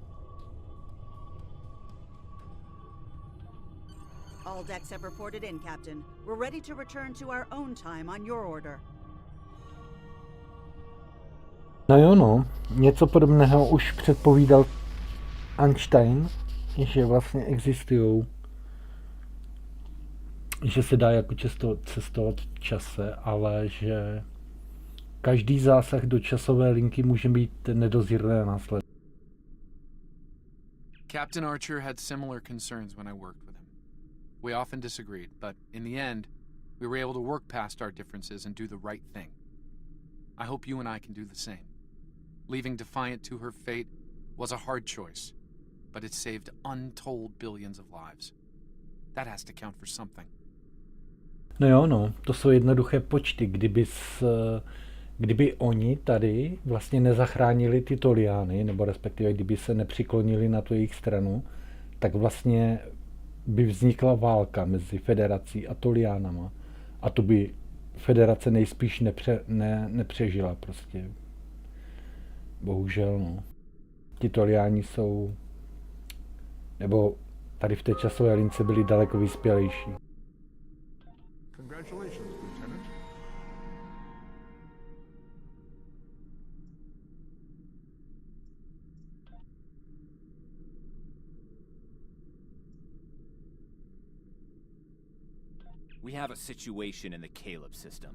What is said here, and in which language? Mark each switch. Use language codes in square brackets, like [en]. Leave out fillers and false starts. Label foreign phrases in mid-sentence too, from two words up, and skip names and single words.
[en] All decks have reported in, Captain. We're ready to return to our own time on your order. [cs] No jo no, něco podobného už předpovídal Einstein, že vlastně existují, že se dá jako cestovat v čase, ale že každý zásah do časové linky může mít nedozírné následky. [en] Captain Archer had similar concerns when I worked with him. We often disagreed, but in the end, we were able to work past our differences and do the right thing. I hope you and I can do the same. Leaving Defiant to her fate was a hard choice, but it saved untold billions of lives. That has to count for something. [cs] No jo, no, to jsou jednoduché počty. Kdyby oni tady vlastně nezachránili ty Toliány, nebo respektive kdyby se nepřiklonili na tu jejich stranu, tak vlastně by vznikla válka mezi Federací a Toliánama. A to by Federace nejspíš nepřežila prostě. Bohužel, no. Ti Toliáni jsou, nebo tady v té časové lince byli daleko vyspělejší. [en] Congratulations, Lieutenant. We have a situation in the Caleb system.